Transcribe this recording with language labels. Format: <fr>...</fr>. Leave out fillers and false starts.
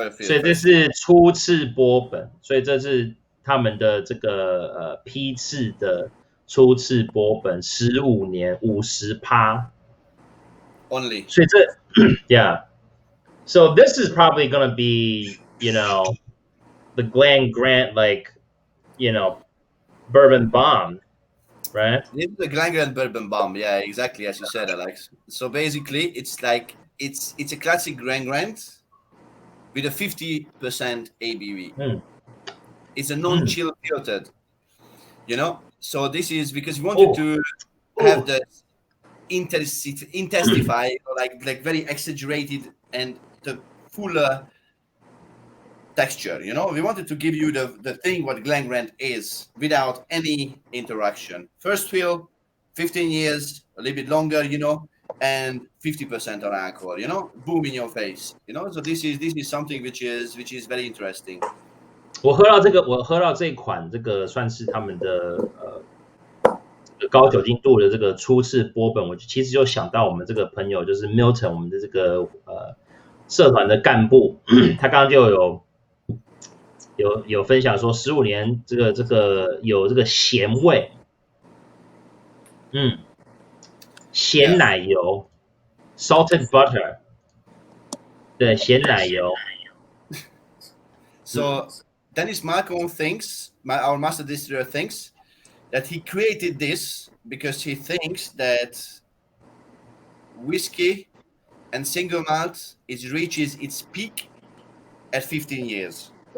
<zh>所以这是初次波本，所以这是他们的这个批次的初次波本，15年50%。</zh> <en>Only.</en> <zh>所以这</zh> <en>yeah. So this is probably going to be, the Glen Grant bourbon bomb, right? It's the Glen Grant bourbon bomb. Yeah, exactly as you said, Alex. So basically, it's like it's a classic Glen Grant with a 50% ABV. It's a non-chill filtered, So this is because we wanted to have the intensify, like very exaggerated and the fuller texture. We wanted to give you the thing what Glen Grant is without any interaction. First fill, 15 years, a little bit longer, and 50% on alcohol, boom in your face, So this is something which is very interesting.</en> <zh>我喝到这一款，这个算是他们的高酒精度的这个初次波本，我其实就想到我们这个朋友就是 Milton， 我们的这个社团的干部，他刚刚就有分享说15年这个有这个咸味，咸奶油 salted butter， 对，咸奶油。</zh> <en>So Dennis Malcolm thinks, our master distiller thinks that he created this because he thinks that whiskey and single malt reaches its peak at 15 years.</en>